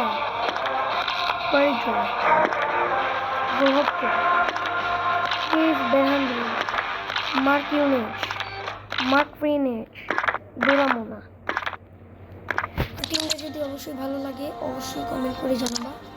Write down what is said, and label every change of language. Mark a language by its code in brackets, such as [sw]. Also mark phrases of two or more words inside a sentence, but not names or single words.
[bn] Virgil, Roberto, Steve Behandry, Mark Yunus, Mark French, Doramona। টিমটা যদি অবশ্যই ভালো লাগে অবশ্যই কমেন্ট করে জানাবা।